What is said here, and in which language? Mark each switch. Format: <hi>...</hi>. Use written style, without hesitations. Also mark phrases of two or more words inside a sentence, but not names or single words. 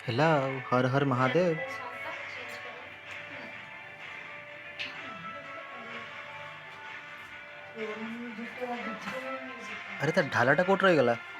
<or>ହେଲା ଆଉ ହର ହର ମହାଦେବ।</or> <hi>सॉन्ग का चेंज करो।</hi> <or>ଆରେ ତା ଢାଲାଟା କୋଉଠି ରହିଗଲା?</or>